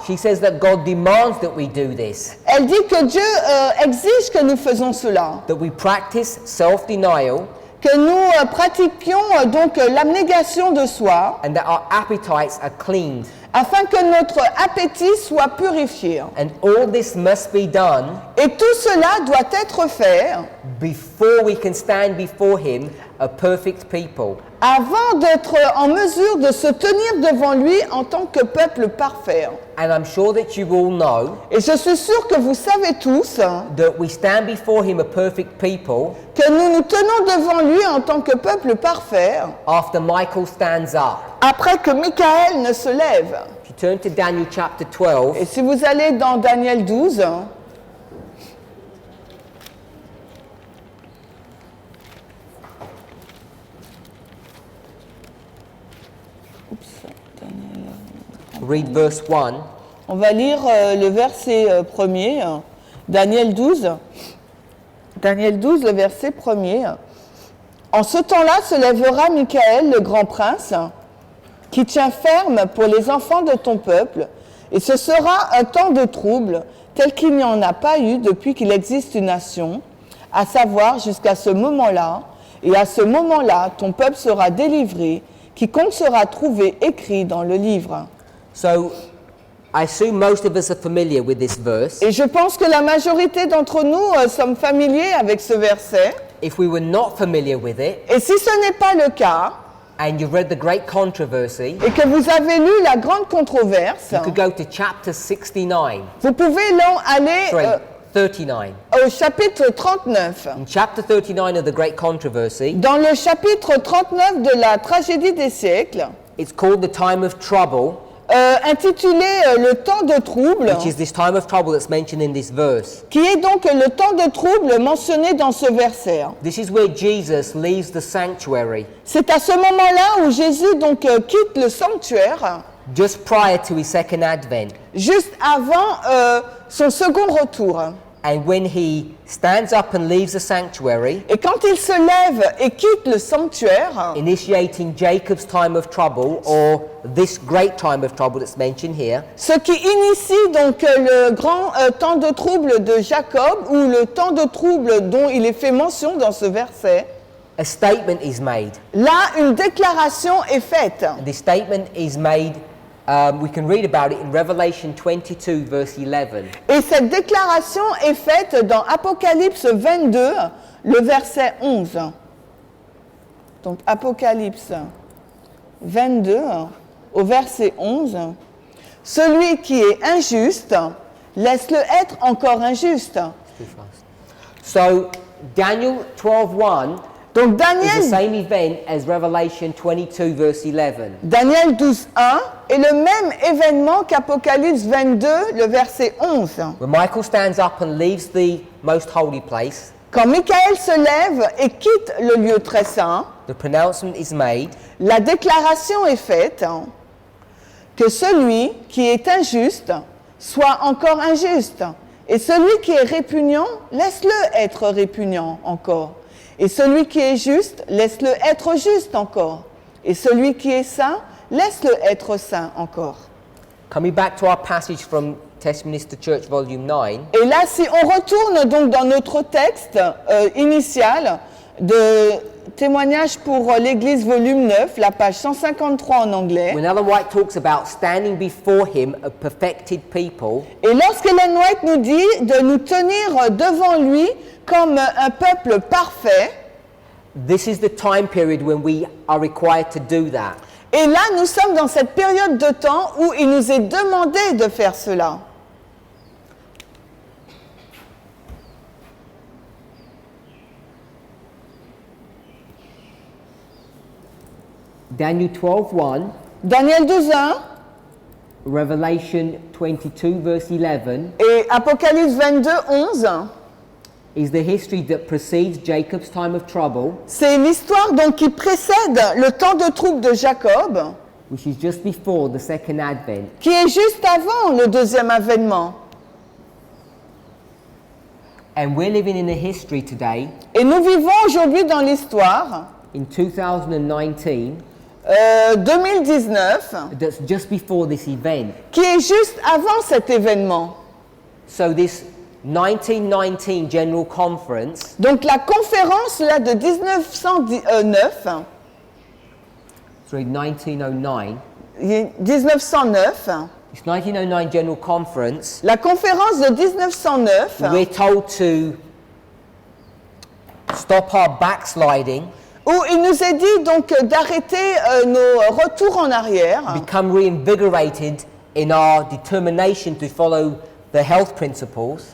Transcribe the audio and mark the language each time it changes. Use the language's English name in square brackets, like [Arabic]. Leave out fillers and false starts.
[English] she says that God demands that we do this, [French] elle dit que Dieu exige que nous faisons cela, [English] that we practice self-denial, [French] que nous pratiquions donc l'abnégation de soi, [English] and that our appetites are cleaned. [French] afin que notre appétit soit purifié. [English] And all this must be done [French] Et tout cela doit être fait [English] before we can stand before him a perfect people. [French] avant d'être en mesure de se tenir devant lui en tant que peuple parfait. [English] And I'm sure that you all know [French] Et je suis sûr que vous savez tous [English] that we stand before him a perfect people [French] que nous nous tenons devant lui en tant que peuple parfait [English] after Michael stands up. [French] après que Michael ne se lève. [English] If you turn to Daniel chapter 12, [French] Et si vous allez dans Daniel 12, [English] read verse 1. [French] on va lire le verset premier, Daniel 12. Daniel 12, le verset premier. En ce temps-là se lèvera Michaël, le grand prince, qui tient ferme pour les enfants de ton peuple, et ce sera un temps de trouble, tel qu'il n'y en a pas eu depuis qu'il existe une nation, à savoir jusqu'à ce moment-là, et à ce moment-là, ton peuple sera délivré, quiconque sera trouvé écrit dans le livre. [English] So I assume most of us are familiar with this verse. [French] Et je pense que la majorité d'entre nous sommes familiers avec ce verset. [English] If we were not familiar with it, [French] Et si ce n'est pas le cas, [English] and you've read the great controversy, [French] et que vous avez lu la grande controverse, [English] you could go to chapter 69, [French] vous pouvez aller [English] sorry, 39. [French] au chapitre 39. [English] In chapter 39 of the great controversy, [French] Dans le chapitre 39 de la tragédie des siècles, [English] it's called the time of trouble, [French] intitulé le temps de trouble, [English] which is this time of trouble that's mentioned in this verse. [French] qui est donc le temps de trouble mentionné dans ce verset. [English] This is where Jesus leaves the sanctuary [French] C'est à ce moment-là où Jésus donc quitte le sanctuaire, [English] just prior to his second advent. [French] juste avant son second retour. [English] And when he stands up and leaves the sanctuary, [French] Et quand il se lève et quitte le sanctuaire, [English] initiating Jacob's time of trouble, or this great time of trouble that's mentioned here, [French] ce qui initie donc le grand temps de trouble de Jacob, ou le temps de trouble dont il est fait mention dans ce verset, [English] a statement is made. [French] là une déclaration est faite. [English] And this statement is made, we can read about it in Revelation 22 verse 11. [French] Et cette déclaration est faite dans Apocalypse 22, le verset 11. Donc Apocalypse 22, au verset 11. Celui qui est injuste, laisse-le être encore injuste. [English] Too fast. So Daniel 12:1 [French] Donc [English] is the [French] Daniel [English] same event as Revelation 22 verse 11. [French] Daniel 12, 1 est le même événement qu'Apocalypse 22, le verset 11. [English] When Michael stands up and leaves the most holy place, [French] Quand Michaël se lève et quitte le lieu très saint, [English] the pronouncement is made [French] la déclaration est faite que celui qui est injuste soit encore injuste, et celui qui est répugnant, laisse-le être répugnant encore, et celui qui est juste, laisse-le être juste encore, et celui qui est saint, laisse-le être saint encore. [English] Coming back to our passage from Testimonies to Church Volume 9, [French] Et là, si on retourne donc dans notre texte initial de Témoignages pour l'Église volume 9, la page 153 en anglais, [English] when Ellen White talks about standing before him a perfected people, [French] et lorsqu'Ellen White nous dit de nous tenir devant lui comme un peuple parfait, [English] this is the time period when we are required to do that. [French] et là nous sommes dans cette période de temps où il nous est demandé de faire cela. [English] Daniel 12:1, [French] Daniel 12:1 [English] Revelation 22 verse 11 [French] et Apocalypse 22:11, [English] is the history that precedes Jacob's time of trouble, [French] c'est l'histoire donc qui précède le temps de trouble de Jacob, [English] which is just before the second advent. [French] qui est juste avant le deuxième avènement. [English] And we're living in a history today, [French] Et nous vivons aujourd'hui dans l'histoire [English] in 2019, [French] 2019, [English] that's just before this event. [French] qui est juste avant cet événement. [English] So this 1919 General Conference [French] Donc la conférence là de 1909, [English] sorry, 1909, [French] 1909, [English] This 1909 General Conference, [French] la conférence de 1909, [English] we're told to stop our backsliding, [French] où il nous est dit donc d'arrêter nos retours en arrière [English] become reinvigorated in our determination to follow the health principles,